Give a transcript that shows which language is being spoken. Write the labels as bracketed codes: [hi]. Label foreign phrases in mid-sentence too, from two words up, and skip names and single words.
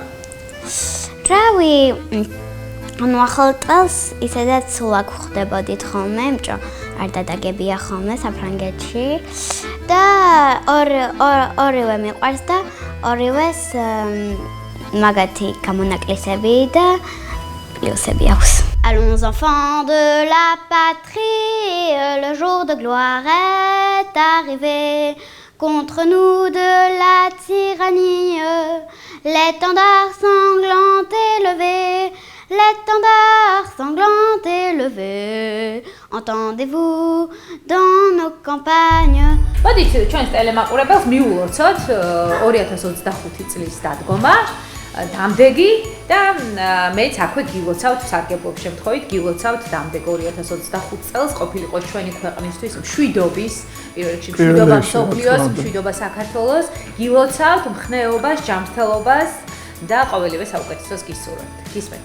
[ka] რავი, ანუ ახალ წელს ისედაც სულ აქ ხვდებოდით ხოლმე, იმიტომ არ დადაგებია ხოლმე საფრანგეთში და ორივე მიყვარს და ორივეს მაგათი გამონაკლისები და პლუსები აქვს. [fr] Allons enfants de la patrie, le jour de gloire est arrivé. Contre nous de la tyrannie, l'étendard sanglant élevé. L'étendard sanglant élevé, entendez-vous dans nos campagnes. [ka] მოდით ჩვენს ტელემაყურებელს მიულოცოთ 2025 წლის დადგომა. დამდეგი და მეც აქვე გილოცავთ სარგებლობის შემთხვევით გილოცავთ დამდეგ 2025 წელს ყოფილიყო ჩვენი ქვეყნისთვის მშვიდობის პირველ რიგში მშვიდობა მსოფლიოს მშვიდობა საქართველოს გილოცავთ მხნეობას ჯანმრთელობას და ყოველივე საუკეთესოს გისურვებთ გისმენთ